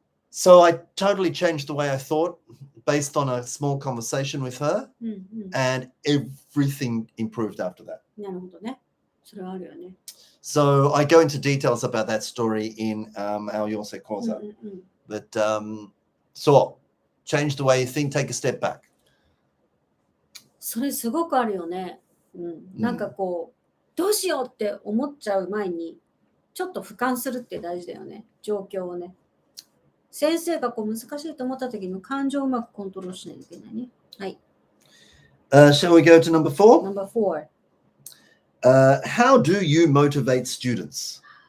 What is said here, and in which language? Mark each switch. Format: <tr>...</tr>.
<en>So I totally changed the way I thought based on a small conversation with her, and everything improved after that.</en> <ja>なるほどね。それはあるよね。</ja> <en>So I go into details about that story in our Yonsei Koza. But so change the way you think, take a step back.</en> <ja>それすごくあるよね。うん。なんかこう、どうしようって思っちゃう前に、ちょっと俯瞰するって大事だよね。状況をね。先生がこう難しいと思った時の感情をうまくコントロールしないといけないね。はい。</ja> <en>Shall we go to number 4? Number 4. How do you motivate students?</en>